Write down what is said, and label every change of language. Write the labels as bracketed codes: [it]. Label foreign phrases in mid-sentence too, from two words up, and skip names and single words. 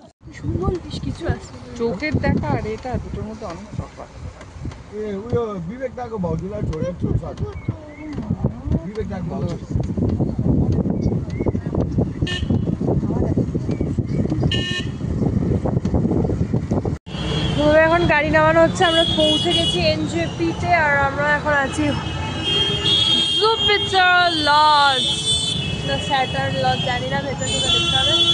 [bn] সুমন বেশ কিছু আছে। চোখের দেখা আর এটা দুটোর মধ্যে অনেক তফাৎ। [ne] विवेक दा को भाउजूला छोडेको छु सर विवेक दा को भाउजू [bn] এখন গাড়ি নামানো হচ্ছে, আমরা পৌঁছে গেছি এনজেপিতে আর আমরা এখন আছি জুপিটার লজ না স্যাটার লজ জানি না, ভেতর থেকে দেখতে হবে।